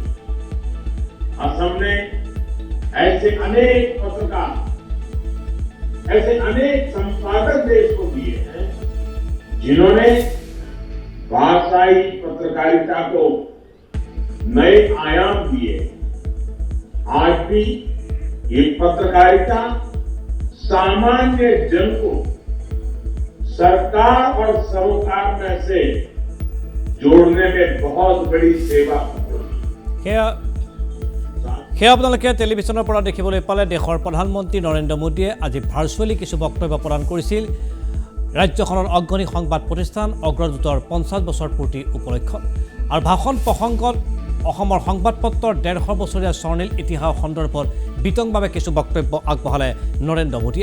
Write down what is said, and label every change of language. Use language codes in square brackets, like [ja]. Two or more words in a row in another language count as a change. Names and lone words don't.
[hi] असम ने ऐसे अनेक पत्रकार, ऐसे अनेक संपादक देश को दिए हैं जिन्होंने भाषाई पत्रकारिता को नए आयाम दिए। आज भी ये पत्रकारिता सामान्य जन को सरकार और सरोकार में से जोड़ने में बहुत बड़ी सेवा करती है। [as] সেয়া আপোনালোকে টেলিভিছনৰ পৰা দেখিবলৈ পালে দেশৰ প্ৰধানমন্ত্ৰী নৰেন্দ্ৰ মোদীয়ে আজি ভাৰ্চুৱেলি কিছু বক্তব্য প্ৰদান কৰিছিল ৰাজ্যখনৰ অগ্ৰণী সংবাদ প্ৰতিষ্ঠান অগ্ৰদূতৰ 50 বছৰ পূৰ্তি উপলক্ষত। আৰু ভাষণ প্ৰসংগত অসমৰ সংবাদপত্ৰৰ 150 বছৰীয়া স্বৰ্ণিল ইতিহাস সন্দৰ্ভত বিতংভাৱে কিছু বক্তব্য আগবঢ়ালে নৰেন্দ্ৰ মোদীয়ে।